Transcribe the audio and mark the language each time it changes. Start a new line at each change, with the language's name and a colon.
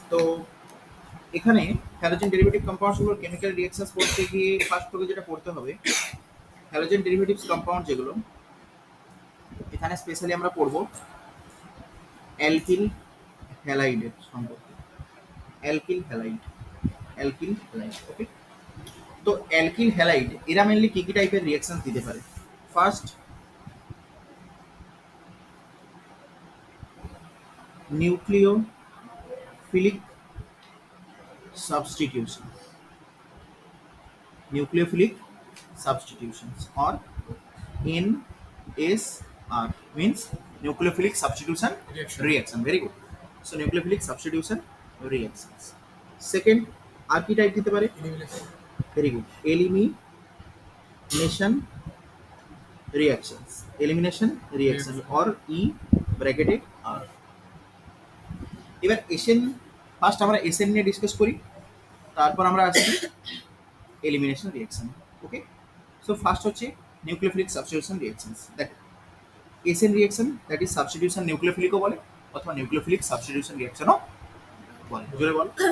Bangla: তো এখানে halogen derivative compounds গুলোর কেমিক্যাল রিঅ্যাকশনস পড়তে গিয়ে ফার্স্ট তোকে যেটা পড়তে হবে, হ্যালোজেন ডেরিভেটিভস কম্পাউন্ড যেগুলো, এখানে স্পেশালি আমরা পড়বো অ্যালকিল হ্যালাইডের সম্পর্কে। অ্যালকিল হ্যালাইড, অ্যালকিল হ্যালাইড, ওকে। তো অ্যালকিল হ্যালাইড এরা মেনলি কি কি টাইপের রিঅ্যাকশন দিতে পারে?
English: First, nucleophilic substitution, nucleophilic substitutions or NSR means nucleophilic substitution reaction. Very good. So nucleophilic substitution reactions.
Bangla: Second, আর কি টাইপ দিতে পারে?
English: Very good. Elimination reactions. Elimination reactions or E bracketed R.
Bangla: এবার SN, first আমরা SN নিয়ে discuss করি, তারপর আমরা আসছি এলিমিনেশন রিঅ্যাকশন। ওকে, সো ফার্স্ট হচ্ছে নিউক্লিওফিলিক সাবস্টিটিউশন রিঅ্যাকশনস। দেখো, SN reaction that is substitution নিউক্লিওফিলিকও বলে অথবা নিউক্লিওফিলিক সাবস্টিটিউশন রিঅ্যাকশনও বলে। জোরে বল।